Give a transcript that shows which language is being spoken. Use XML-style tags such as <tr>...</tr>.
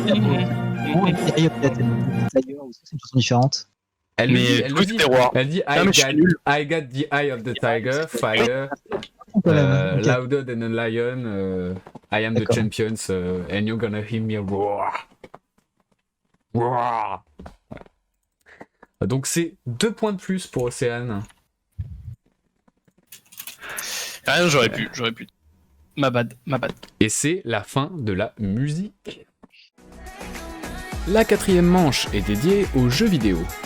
<fr>D'ailleurs, c'est une chanson différente. Elle mais dit, elle dit</fr> <en>I got the eye of the tiger, fire, louder than a lion, I am the champion, and you're gonna hear me roar. Roar.</en> <fr>Donc c'est 2 points de plus pour Océane. Rien, j'aurais pu. Ma bad. Et c'est la fin de la musique. La 4e manche est dédiée aux jeux vidéo.</fr>